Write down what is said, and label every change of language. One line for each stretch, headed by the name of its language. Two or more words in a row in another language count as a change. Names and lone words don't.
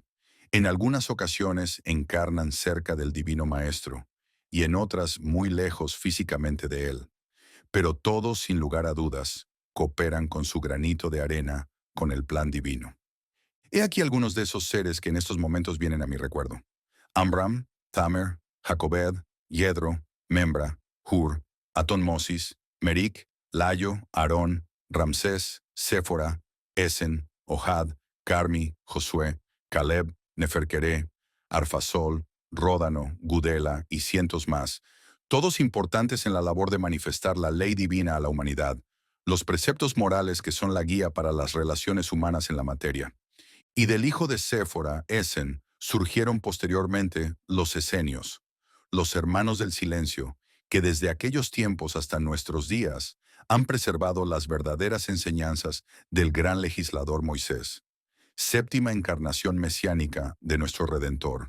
Spanish: En algunas ocasiones encarnan cerca del Divino Maestro y en otras muy lejos físicamente de él, pero todos, sin lugar a dudas, cooperan con su granito de arena con el plan divino. He aquí algunos de esos seres que en estos momentos vienen a mi recuerdo. Amram, Tamer, Jacobed, Yedro, Membra, Hur, Atonmosis, Merik, Layo, Aarón, Ramsés, Séfora, Esen, Ohad, Carmi, Josué, Caleb, Neferqueré, Arfasol, Ródano, Gudela y cientos más, todos importantes en la labor de manifestar la ley divina a la humanidad, los preceptos morales que son la guía para las relaciones humanas en la materia. Y del hijo de Séfora, Esen, surgieron posteriormente los esenios, los hermanos del silencio, que desde aquellos tiempos hasta nuestros días han preservado las verdaderas enseñanzas del gran legislador Moisés, séptima encarnación mesiánica de nuestro Redentor.